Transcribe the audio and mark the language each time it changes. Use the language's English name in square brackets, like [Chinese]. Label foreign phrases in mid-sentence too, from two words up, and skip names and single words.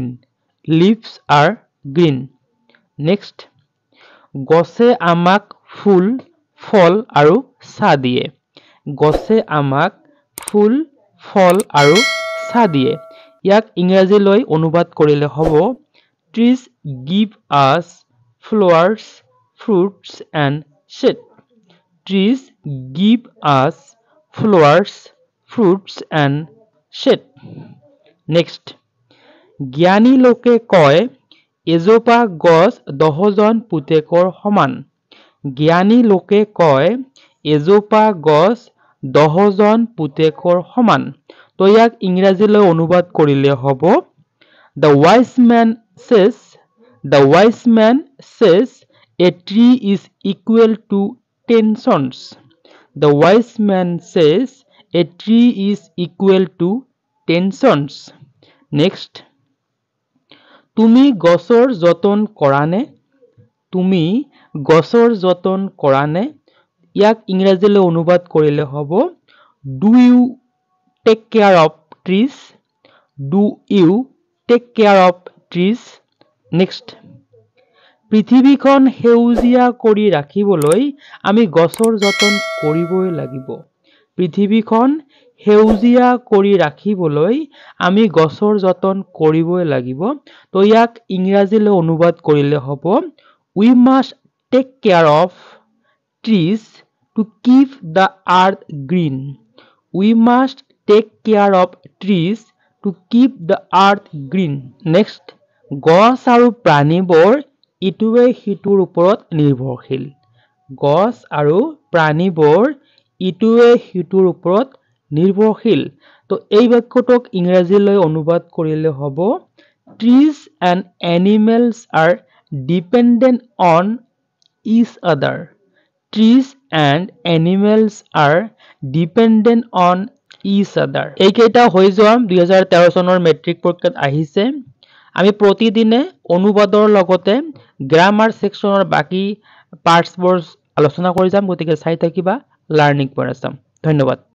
[English] leaves are green. [Assamese] নেক্সট, গছে আমাক ফুল, ফল আৰু ছাঁ দিয়ে। গছে আমাক ফুল, ফল আৰু ছাঁ দিয়ে। ইয়াক ইংৰাজীলৈ অনুবাদ কৰিলে হ'ব [English] trees give us flowers, fruits and shade. Trees give us flowers, fruits and shade. Next, [Assamese] জ্ঞানী লোকে কয় এজোপা গছ 10জন পুতেকৰ সমান। জ্ঞানী লোকে কয় এজোপা গছ 10জন পুতেকৰ সমান। তো ইয়াক ইংৰাজীলৈ অনুবাদ কৰিলে হ'ব [English] The wise man says a tree is equal to 10 sons. The wise man says a tree is equal to 10 sons. Next, [Assamese] তুমি গছৰ যতন কৰা নে? তুমি গছৰ যতন কৰা নে? ইয়াক ইংৰাজীলৈ অনুবাদ কৰিলে হ'ব [English] Do you take care of trees? Do you take care of trees? Next, [Assamese] পৃথিৱীখন সেউজীয়া কৰি ৰাখিবলৈ আমি গছৰ যতন কৰিবই লাগিব। পৃথিৱীখন সেউজীয়া কৰি ৰাখিবলৈ আমি গছৰ যতন কৰিবই লাগিব। তো ইয়াক ইংৰাজীলৈ অনুবাদ কৰিলে হ'ব [English] We must take care of trees to keep the earth green. We must take care of trees to keep the earth green. Next, [Assamese] গছ আৰু প্ৰাণীবোৰ ইটোৱে সিটোৰ ওপৰত নিৰ্ভৰশীল। গছ আৰু প্ৰাণীবোৰ ইটোৱে সিটোৰ ওপৰত নিৰ্ভৰশীল। তো এই বাক্যটোক ইংৰাজীলৈ অনুবাদ কৰিলে হ'ব [English] Trees and animals are dependent on each other. Trees and animals are dependent on each other. [Assamese] এইকেইটা হৈ যোৱা 2013 চনৰ মেট্ৰিক পৰীক্ষাত আহিছে। আমি প্ৰতিদিনে অনুবাদৰ লগতে গ্ৰামাৰ সেকশনৰ বাকি পাৰ্টছবোৰ আলোচনা কৰি যাম, গতিকে চাই থাকিবা লাৰ্নিং পইণ্ট আছাম। ধন্যবাদ।